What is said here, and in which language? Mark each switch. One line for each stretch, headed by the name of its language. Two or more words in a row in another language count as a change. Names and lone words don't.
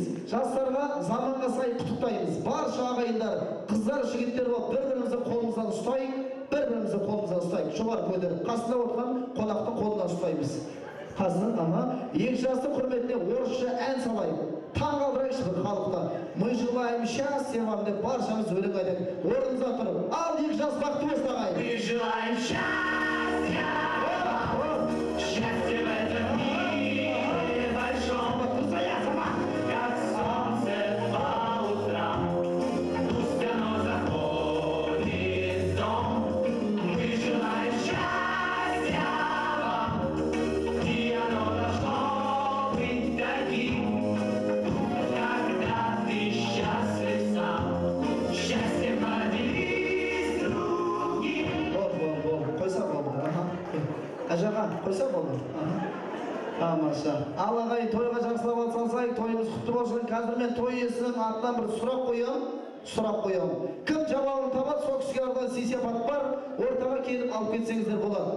Kazakh: Жастарға заманға сай құттықтаймыз. Барша ағайындар, қыздар, жігіттер болып бір-бірімізді қолымыздан ұстайық. Жоғары көтеріп, қасында отырған қонақтың қолынан ұстаймыз. Қасынан, екі жастың құрметіне орысша ән салайық. Таң қалдырайықшы бір халықта.
Russian: Мы желаем счастья вам
Kazakh: деп баршамыз өлең айтайық. Орнымыздан тұрып, ал екі жас бақытты болсын ағайын.
Russian: Мы желаем счастья в этом мире большом, как солнце по утрам, пусть оно заходит в дом. Мы желаем счастья вам, и оно должно быть таким, когда ты счастлив сам, счастьем поделись с другим.
Kazakh: Қойса болды. Ажаға, қойса болды. Тамаша. Ал ағайын тойға жақсылап атсалсайық, тойымыз құтты болсын. Қазір мен той иесінің атынан бір сұрақ қоямын. Кім жауабын табады, сол кісіге арналған сый-сияпат бар, ортаға келіп алып кетсеңіздер болады.